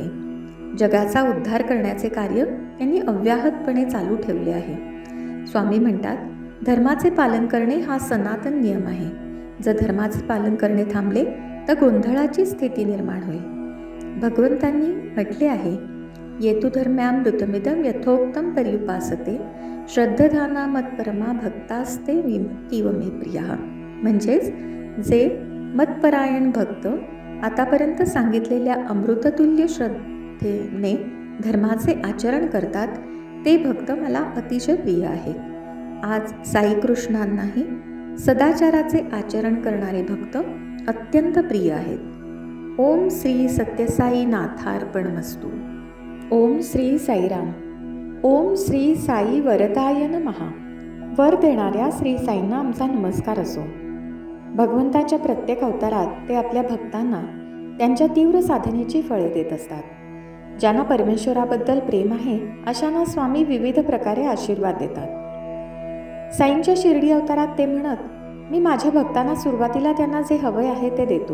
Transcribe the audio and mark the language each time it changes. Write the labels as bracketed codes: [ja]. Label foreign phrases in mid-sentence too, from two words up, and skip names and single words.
[mr] जगाचा उद्धार करण्याचे कार्य त्यांनी अव्याहतपणे चालू ठेवले आहे. स्वामी म्हणतात, धर्माचे पालन करणे हा सनातन नियम आहे. जर धर्माचे पालन करणे थांबले तर गोंधळाची स्थिती निर्माण होईल. भगवंतांनी म्हटले आहे, [sa] येतु धर्म्यामृतमिदं यथोक्तं पर्युपासते श्रद्धधाना मत्परमा भक्तास्ते तीव मे प्रियः. [mr] म्हणजेच जे मतपरायण भक्त आतापर्यंत सांगितलेल्या अमृततुल्य श्रद्धेने धर्माचे आचरण करतात ते भक्त मला अतिशय प्रिय आहेत. आज साईकृष्णांनाही सदाचाराचे आचरण करणारे भक्त अत्यंत प्रिय आहेत. [sa] ओम श्री सत्यसाई नाथार्पणमस्तु. ओम श्री साईराम. ओम श्री साई वरदाय नमः. [mr] वर देणाऱ्या श्री साईंना आमचा नमस्कार असो. भगवंताच्या प्रत्येक अवतारात ते आपल्या भक्तांना त्यांच्या तीव्र साधनेची फळे देत असतात. ज्यांना परमेश्वराबद्दल प्रेम आहे अशांना स्वामी विविध प्रकारे आशीर्वाद देतात. साईंच्या शिर्डी अवतारात ते म्हणत, मी माझ्या भक्तांना सुरुवातीला त्यांना जे हवे आहे ते देतो.